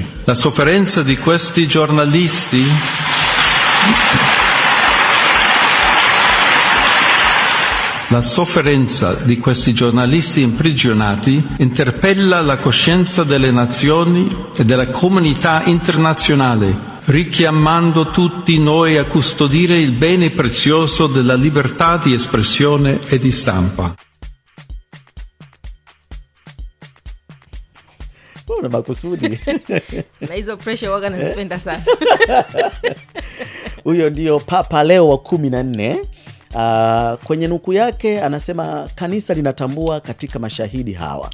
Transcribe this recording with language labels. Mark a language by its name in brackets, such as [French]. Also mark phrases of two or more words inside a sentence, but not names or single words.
[Italian] La sofferenza di questi giornalisti imprigionati interpella la coscienza delle nazioni e della comunità internazionale, richiamando tutti noi a custodire il bene prezioso della libertà di espressione e di stampa. [Swahili] Mbona makusudi? Na hizo pressure waga nazipenda sana. Huyo ndio Papa Leo wa 14. Kwenye nuku yake anasema kanisa linatambua katika mashahidi hawa.